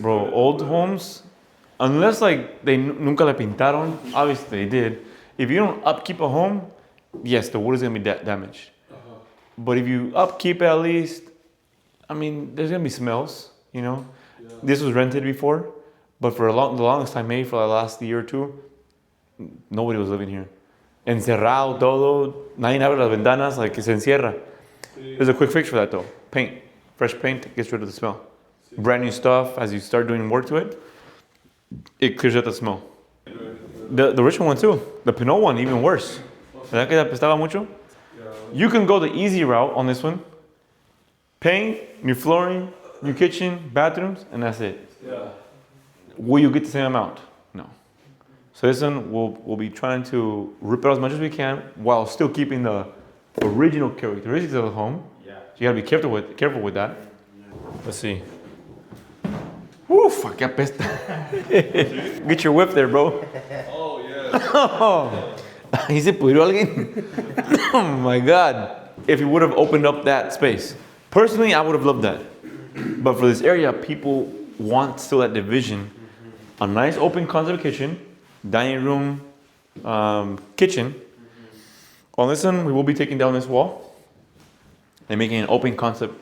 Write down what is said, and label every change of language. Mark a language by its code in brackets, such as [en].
[en] Bro, old homes, unless like they [es] nunca le pintaron, [en] obviously they did. If you don't upkeep a home, yes, the wood is gonna be damaged. But if you upkeep it at least, I mean, there's gonna be smells, you know. Yeah. This was rented before, but for the longest time, maybe for the last year or two, nobody was living here. [es] Encerrado todo, nadie abre las ventanas, like se encierra. [en] There's a quick fix for that though. Paint, fresh paint gets rid of the smell. Brand new stuff, as you start doing work to it, it clears out the smell. The original one too, the Pinot one, even worse. [es] ¿Verdad que apestaba mucho? [en] You can go the easy route on this one. Paint, new flooring, new kitchen, bathrooms, and that's it. Yeah. Will you get the same amount? No. So this one, we'll be trying to rip it out as much as we can while still keeping the original characteristics of the home. Yeah. So you gotta be careful with that. Let's see. Uf, [es] que apesta. [en] Get your whip there, bro. Oh yeah. [es] Oh, ¿ahí se pudrió alguien? [en] Oh my God. If you would have opened up that space. Personally, I would have loved that. But for this area, people want still that division. A nice open concept kitchen, dining room, kitchen. On this one, we will be taking down this wall and making an open concept.